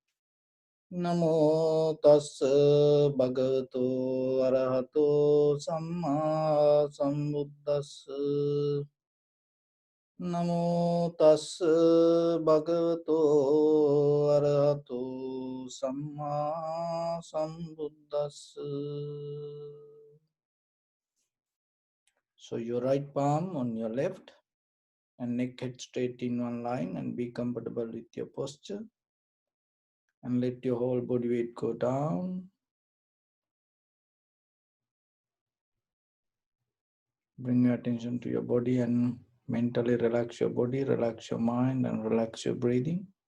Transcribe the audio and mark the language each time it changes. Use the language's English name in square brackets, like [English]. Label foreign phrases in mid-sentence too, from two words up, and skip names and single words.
[Pali] Namo tassa bhagavato arahato samma sambuddhassa. Namo tassa bhagavato arahato samma sambuddhassa. [English] So your right palm on your left and neck head straight in one line, and be comfortable with your posture, and let your whole body weight go down. Bring your attention to your body and mentally relax your body, relax your mind, and relax your breathing.